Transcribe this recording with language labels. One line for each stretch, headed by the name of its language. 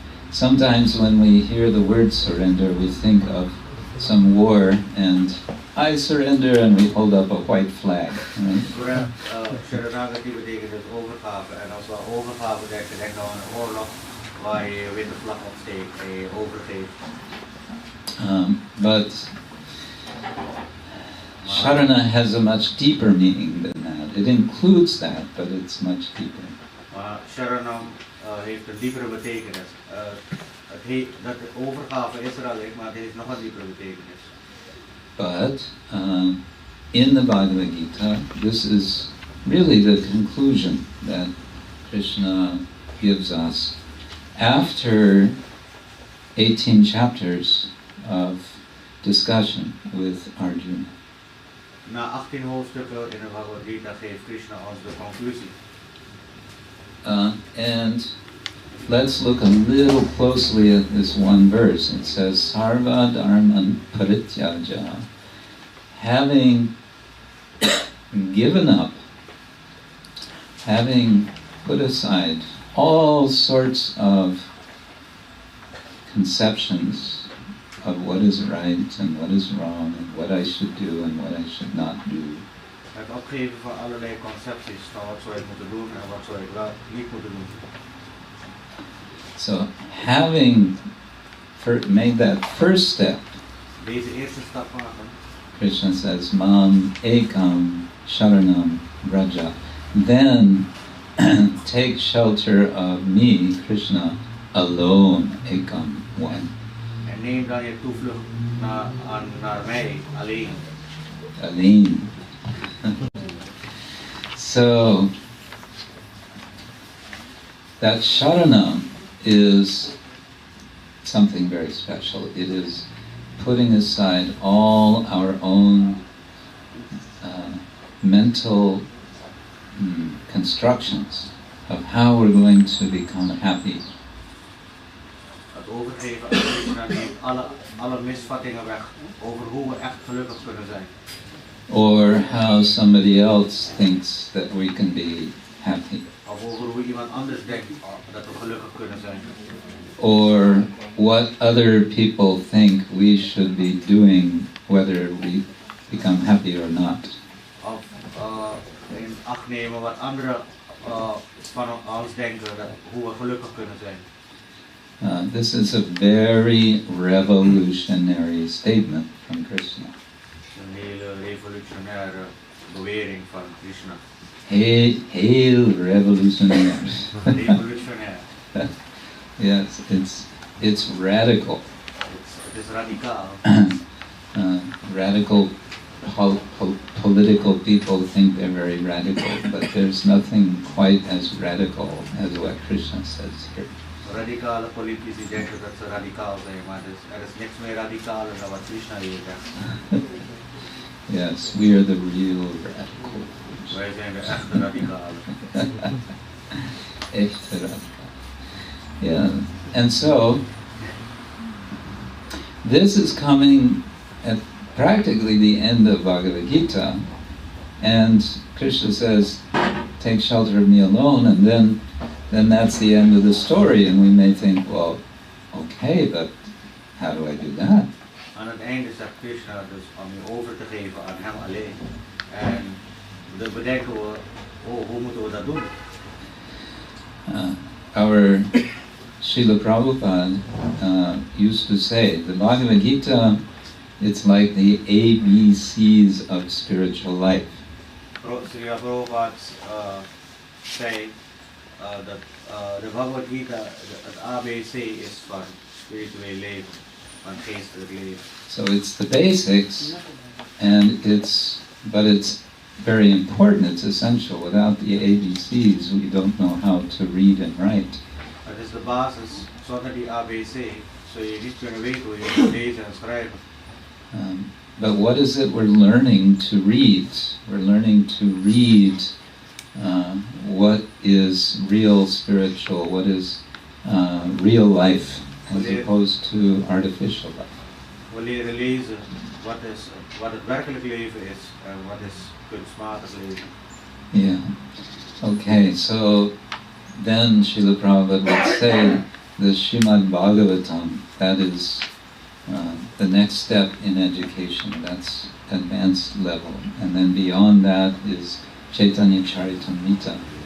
English: Sometimes when we hear the word surrender, we think of some war and I surrender and we hold up a white flag. Right?
Dutch: Saranagati betekent dus overgave. En als we overgave denken, denken we aan een oorlog waar je witte vlag opsteekt en je overgeeft.
English: But Sharana has a much deeper meaning than that. It includes that, but it's much deeper.
Dutch: Sharanam heeft een diepere betekenis. Dat overgave is er alleen, maar het heeft nog een diepere betekenis.
English: But in the Bhagavad Gita, this is really the conclusion that Krishna gives us after 18 chapters of discussion with Arjuna.
Dutch: Na 18 hoofdstukken in de Bhagavad Gita geeft Krishna ons de conclusie.
English: And let's look a little closely at this one verse. It says, Sarva dharman parityaja, having given up, having put aside all sorts of conceptions of what is right and what is wrong and what I should do and what I should not do.
Dutch: Het opgeven van allerlei concepties van wat zou ik moeten doen en wat zou ik wel niet moeten doen.
English: So having made that first step,
Dutch: Deze eerste stap maken,
English: Krishna says, Mam ekam sharanam vraja. Then take shelter of me, Krishna, alone, ekam, one.
Dutch: En neem dan je toevlucht naar mij, alleen. Alleen.
English: So, that sharanam is something very special. It is putting aside all our own mental constructions of how we're going to become happy.
Dutch: Het overgeven aan Krishna neemt alle misvattingen weg over hoe we echt gelukkig kunnen zijn.
English: Or how somebody else thinks that we can be happy.
Dutch: Of over hoe iemand anders denkt dat we gelukkig kunnen zijn.
English: Or what other people think we should be doing, whether we become happy or not.
Dutch: Of in acht nemen wat anderen van ons denken, hoe we gelukkig kunnen zijn.
English: This is a very revolutionary statement from Krishna.
Dutch: Een hele revolutionaire bewering van Krishna. Heel
English: revolutionary.
Dutch: Revolutionair.
English: Yes, it's radical.
Dutch: Het is radicaal.
English: Radical political people think they're very radical, but there's nothing quite as radical as what Krishna says here.
Dutch: Radicale politici denken dat ze radicaal zijn, maar er is niks meer radicaler dan wat Krishna hier zegt.
English: Yes, we are the real radicals.
Dutch: Wij zijn de echte radicalen. Echte
English: radical. Yeah, and so this is coming at practically the end of Bhagavad Gita, and Krishna says, take shelter of me alone, and then that's the end of the story, and we may think, well, okay, but how do I do that?
Dutch: Aan het einde zegt Krishna dus om je over te geven aan hem alleen. En dan bedenken we, hoe moeten we dat doen?
English: Our Srila Prabhupada used to say, the Bhagavad Gita, it's like the ABCs of spiritual life.
Dutch: Srila Prabhupada zei dat de Bhagavad Gita het ABC is van spiritueel leven, van geestelijk leven.
English: So it's the basics, and but it's very important, it's essential. Without the ABCs, we don't know how to read and write.
Dutch: Het is de basis, zonder die ABC zul je niet kunnen weten hoe je moet lezen en schrijven.
English: But what is it we're learning to read? We're learning to read what is real spiritual, what is real life, as opposed to artificial life.
Dutch: We leren lezen wat het werkelijk leven is en wat is kunstmatig leven.
English: Yeah. Okay, so then Srila Prabhupada would say the Srimad Bhagavatam, that is the next step in education, that's advanced level. And then beyond that is Chaitanya Charitamrita.